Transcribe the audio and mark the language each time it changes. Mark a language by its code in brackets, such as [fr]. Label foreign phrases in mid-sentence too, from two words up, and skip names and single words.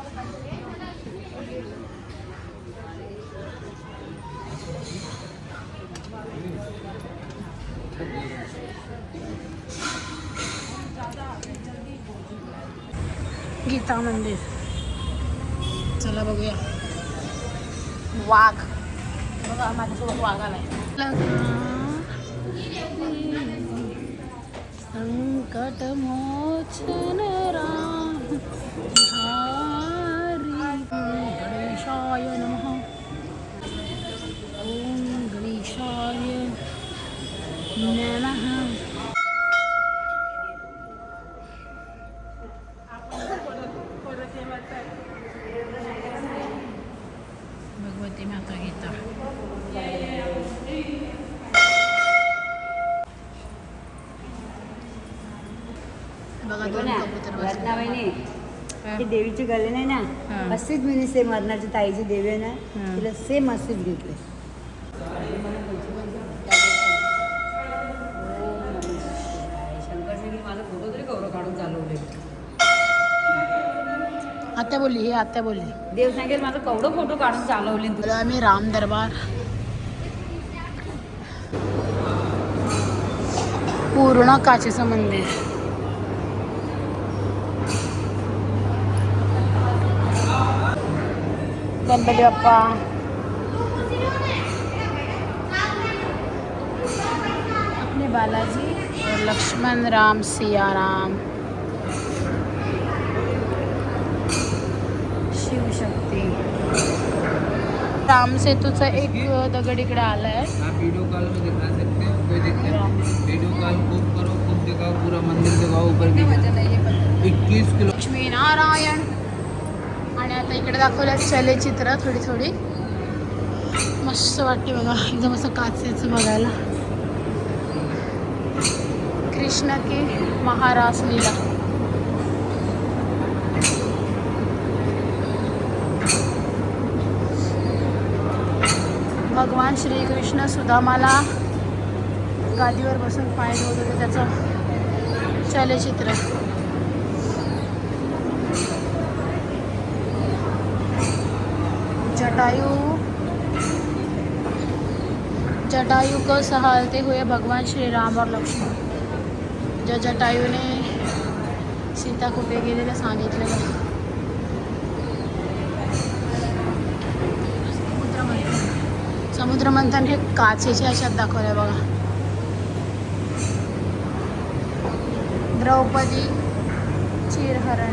[mr] गीता मंदिर. चला बघूया. वाघ बघा, माझ्यासोबत वाघ आलाय. संकट मोचन राम हरी. [sa] गणेशाय नमः. ओम गणेशाय नमः. [mr] भगवती माता गीता. बघा, दोन कबूतर बसले. ही देवीची गले नाही ना, अशीच मी सेम मरणाची ताईची देवी आहे ना, तिला सेम अशीच घेतली. माझा फोटो तरी गौरव काढून चालवले. आत्या बोलली, हे आत्या बोलली. देव सांगेल माझं केवढं फोटो काढून चालवले तुला. तुला आम्ही राम दरबार, पूर्ण काचेचं मंदिर. गणपती बाप्पा, [hi] अपने बालाजी और लक्ष्मण राम सिया राम, शिवशक्ती. [mr] राम सेतूचा एक दगड इकडे आलाय. [hi] आप वीडियो कॉल में दिखा सकते हैं, कोई दिक्कत नहीं. वीडियो कॉल खूब करो, खूब दिखाओ, पूरा मंदिर दिखाओ ऊपर की. [mr] 21 किलो. लक्ष्मी नारायण. आणि आता इकडे दाखवलं चलचित्र थोडी मस्त वाटते बघा, एकदम असं काचेचं बघायला. [hi] कृष्ण की महारास लीला. [mr] भगवान श्रीकृष्ण सुदामाला गादीवर बसून पाय धुवत होते, त्याचं चलचित्र. [hi] जटायु को संभालते हुए भगवान श्री राम और लक्ष्मण. [mr] जो जटायूने सीता कुठे गेलेलं सांगितलेलं. समुद्र मंथन हे काचेच्या अशात दाखवलंय बघा. द्रौपदी चिरहरण.